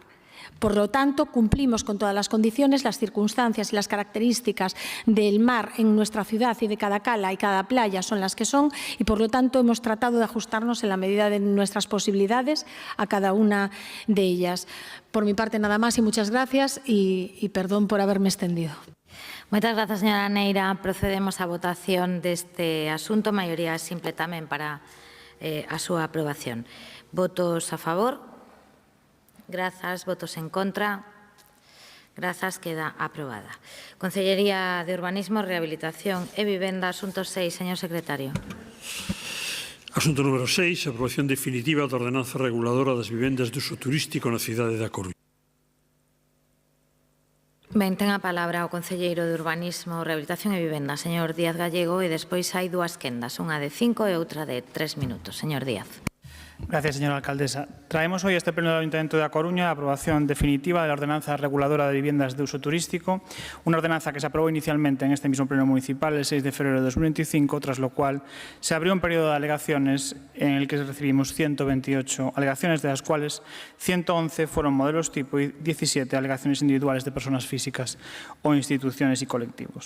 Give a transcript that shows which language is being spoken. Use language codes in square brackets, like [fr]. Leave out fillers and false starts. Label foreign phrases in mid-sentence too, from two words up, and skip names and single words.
[es] Por lo tanto, cumplimos con todas las condiciones, las circunstancias y las características del mar en nuestra ciudad y de cada cala y cada playa son las que son, y por lo tanto hemos tratado de ajustarnos en la medida de nuestras posibilidades a cada una de ellas. Por mi parte nada más y muchas gracias y perdón por haberme extendido. [gl] Moitas grazas, señora Neira. Procedemos á votación deste asunto. Maioría simple tamén para a súa aprobación. Votos a favor? Grazas. Votos en contra? Grazas. Queda aprobada. Consellería de Urbanismo, Rehabilitación e Vivenda, asunto 6. Señor secretario. Asunto número 6. Aprobación definitiva da ordenanza reguladora das vivendas de uso turístico na cidade da Coruña. Ben, ten a palabra o concelleiro de Urbanismo, Rehabilitación e Vivenda, señor Díaz Gallego, e despois hai dúas quendas, unha de 5 e outra de 3 minutos. Señor Díaz. [es] Gracias, señora alcaldesa. Traemos hoy a este pleno del Ayuntamiento de A Coruña la aprobación definitiva de la ordenanza reguladora de viviendas de uso turístico, una ordenanza que se aprobó inicialmente en este mismo pleno municipal el 6 de febrero de 2025, tras lo cual se abrió un periodo de alegaciones en el que recibimos 128 alegaciones, de las cuales 111 fueron modelos tipo y 17 alegaciones individuales de personas físicas o instituciones y colectivos.